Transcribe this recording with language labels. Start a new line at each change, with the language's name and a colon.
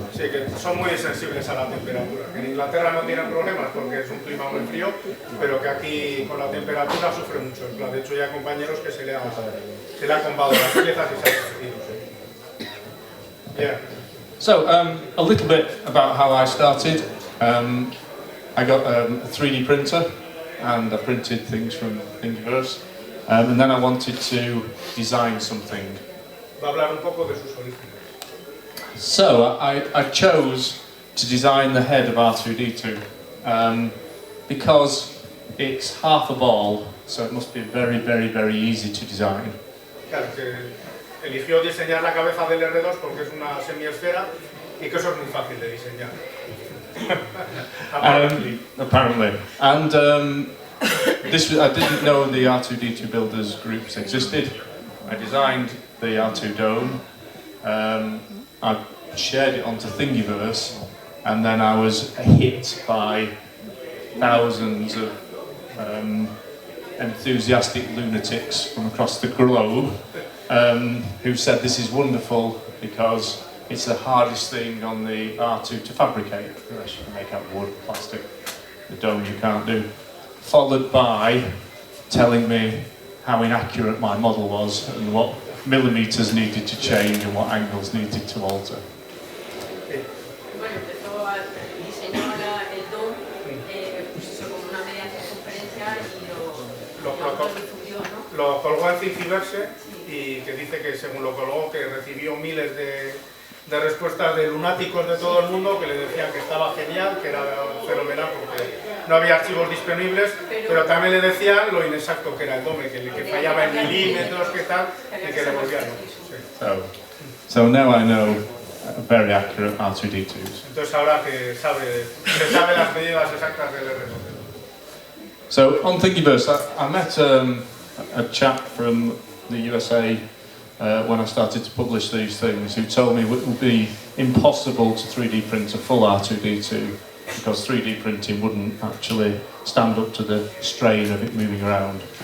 Spanish: Sí, que son muy sensibles a la temperatura. En Inglaterra no tienen problemas porque es un clima muy frío, pero que aquí con la temperatura sufre mucho. De hecho, ya hay compañeros que se le han combado las piezas y se han derretido.
English: Yeah. So, a little bit about how I started. I got a 3D printer and I printed things from Thingiverse, and then I wanted to design something.
Spanish: Va a hablar un poco de sus orígenes.
English: So, I chose to design the head of R2-D2 because it's half a ball, so it must be very, very, very easy to design.
Spanish: Claro, que eligió diseñar la cabeza del R2 porque es una semiesfera y que eso es muy fácil de diseñar.
English: Apparently. And I didn't know the R2-D2 builders groups existed. I designed the R2 dome. I shared it onto Thingiverse, and then I was hit by thousands of enthusiastic lunatics from across the globe who said this is wonderful because it's the hardest thing on the R2 to fabricate, unless you can make out wood, plastic. The dome you can't do. Followed by telling me how inaccurate my model was and what millimeters needed to change and what angles needed to alter.
Spanish: Bueno, empezó a diseñar el DOM, pues eso, como una media circunferencia y lo difundió, ¿no? Lo colgó en Thingiverse y que dice que según lo colgó que recibió miles de respuestas de lunáticos de todo el mundo que le decían que estaba genial, que era fenomenal porque no había archivos disponibles, pero también le decían lo inexacto que era el DOM, que fallaba en milímetros, que tal, y que le volvían locos.
English: So now I know very accurate R2-D2s.
Spanish: Entonces ahora que sabe las medidas exactas del R2.
English: So on Thingiverse, I met a chap from the USA when I started to publish these things, who told me it would be impossible to 3D print a full R2-D2 because 3D printing wouldn't actually stand up to the strain of it moving around.